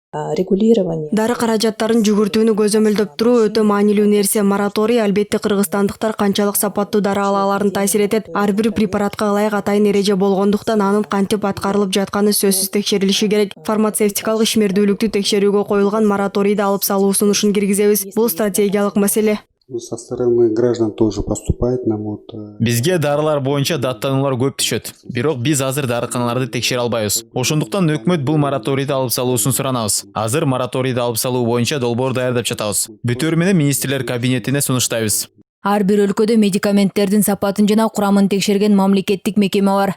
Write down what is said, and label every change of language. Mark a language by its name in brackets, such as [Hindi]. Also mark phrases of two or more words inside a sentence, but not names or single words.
[Kyrgyz] Дары каражаттарын жүгүртүүнү көзөмөлдөп туруу өтө маанилүү нерсе. Мораторий албетте кыргызстандыктар канчалык сапаттуу дары ала аларын таасир этет. Ар бир препаратка ылайык атайын эреже болгондуктан анын кантип аткарылып жатканы сөзсүз текшерилиши керек. Фармацевтикалык ишмердүүлүктү текшерүүгө коюлган мораторийди алып салуу сунушун киргизебиз. Бул стратегиялык маселе. [Russian] Со стороны граждан тоже поступает нам [Kyrgyz] Бизге дарылар боюнча даттануулар көп түшөт. Бирок биз азыр дарыканаларды текшере албайбыз. Ошондуктан өкмөт бул мораторийди алып салуусун суранабыз. Азыр мораторийди алып салуу боюнча долбоор даярдап жатабыз. Бүтөөрү менен министрлер кабинетине сунуштайбыз. Ар бир өлкөдө медикаменттердин сапатын жана курамын текшерген мамлекеттик мекеме бар.